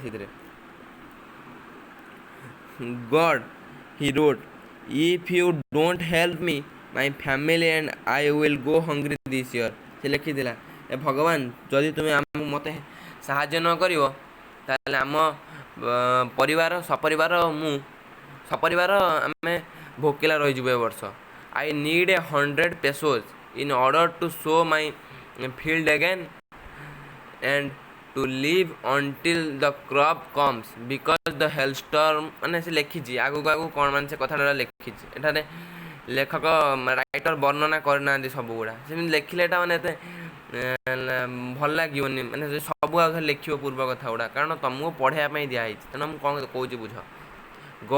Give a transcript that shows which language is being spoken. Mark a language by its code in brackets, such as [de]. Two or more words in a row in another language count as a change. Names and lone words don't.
[or] ସେଥିରେ [en] God he wrote, if you don't help me my family and I will go hungry this year, [or] ସେ ଲେଖିଥିଲା, ଏ ଭଗବାନ ଯଦି ତୁମେ ମୋତେ ସାହାଯ୍ୟ ନ କରିବ ତାହେଲେ ଆମ ସପରିବାର ଆମେ ଭୋକିଲା ରହିଯିବୁ ଏ ବର୍ଷ। [en] I need 100 pesos in order to sow my field again and to live until the crop comes because the hailstorm, [or] ମାନେ ସେ ଲେଖିଛି ଆଗକୁ କ'ଣ ମାନେ ସେ କଥାଟା ଲେଖିଛି, ଏଠାରେ ଲେଖକ ରାଇଟର ବର୍ଣ୍ଣନା କରିନାହାନ୍ତି ସବୁଗୁଡ଼ା, ସେମିତି ଲେଖିଲେ ଏଇଟା ମାନେ ଏତେ ଭଲ ଲାଗିବନି, ମାନେ ସବୁ ଆଗ ଲେଖିବ ପୂର୍ବ କଥା ଗୁଡ଼ା, କାରଣ ତମକୁ ପଢ଼େଇବା ପାଇଁ ଦିଆହେଇଛି, ତେଣୁ ମୁଁ କ'ଣ କହୁଛି ବୁଝ।